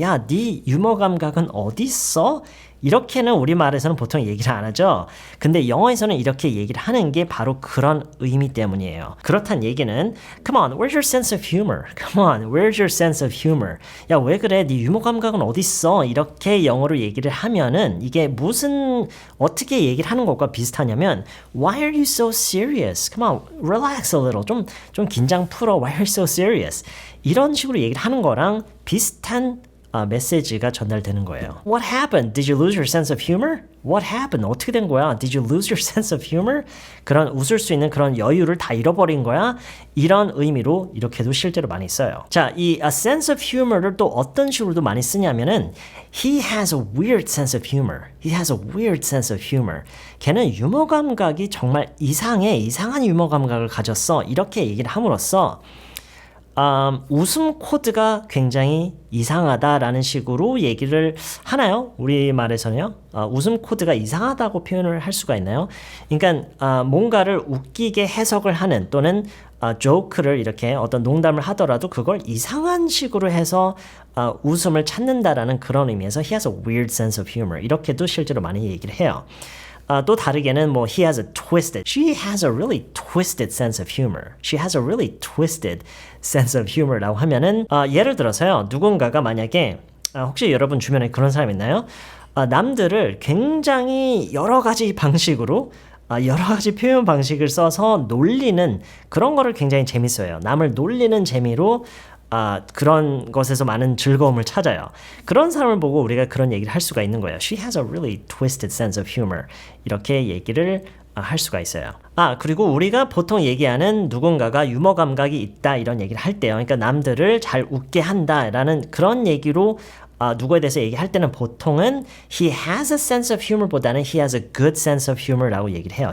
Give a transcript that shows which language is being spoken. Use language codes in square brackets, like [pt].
[ko] 야, 네 유머 감각은 어디 있어? 이렇게는 우리말에서는 보통 얘기를 안 하죠. 근데 영어에서는 이렇게 얘기를 하는 게 바로 그런 의미 때문이에요. 그렇단 얘기는 [en] Come on, where's your sense of humor? Come on, where's your sense of humor? [ko] 야, 왜 그래? 네 유머 감각은 어디 있어? 이렇게 영어로 얘기를 하면은 이게 어떻게 얘기를 하는 것과 비슷하냐면 [en] Why are you so serious? Come on, relax a little. [ko] 좀 긴장 풀어. [en] Why are you so serious? [ko] 이런 식으로 얘기를 하는 거랑 비슷한 메시지가 전달되는 거예요. [en] What happened? Did you lose your sense of humor? What happened? [ko] 어떻게 된 거야? [en] Did you lose your sense of humor? [ko] 그런 웃을 수 있는 그런 여유를 다 잃어버린 거야? 이런 의미로 이렇게도 실제로 많이 써요. 자, 이 [en] a sense of humor를 [ko] 또 어떤 식으로도 많이 쓰냐면은 [en] He has a weird sense of humor. He has a weird sense of humor. [ko] 걔는 유머 감각이 정말 이상한 유머 감각을 가졌어. 이렇게 얘기를 함으로써 웃음 코드가 굉장히 이상하다라는 식으로 얘기를 하나요? 우리말에서는요. 웃음 코드가 이상하다고 표현을 할 수가 있나요? 그러니까 뭔가를 웃기게 해석을 하는 또는 조크를 이렇게 어떤 농담을 하더라도 그걸 이상한 식으로 해서 웃음을 찾는다라는 그런 의미에서 [en] he has a weird sense of humor [ko] 이렇게도 실제로 많이 얘기를 해요. 또 다르게는 [en] he has she has a really twisted sense of humor. She has a really twisted sense of humor [ko] 라고 하면은 예를 들어서요. 누군가가 만약에 혹시 여러분 주변에 그런 사람 있나요? 남들을 굉장히 여러 가지 방식으로 여러 가지 표현 방식을 써서 놀리는 그런 거를 굉장히 재밌어요. 남을 놀리는 재미로 그런 것에서 많은 즐거움을 찾아요. 그런 사람을 보고 우리가 그런 얘기를 할 수가 있는 거예요. [en] She has a really twisted sense of humor. [ko] 이렇게 얘기를 할 수가 있어요. 그리고 우리가 보통 얘기하는 누군가가 유머 감각이 있다 이런 얘기를 할 때요. 그러니까 남들을 잘 웃게 한다라는 그런 얘기로 누구에 대해서 얘기할 때는 보통은 [en] he has a sense of humor [ko] 보다는 [en] he has a good sense of humor [ko] 라고 얘기를 해요.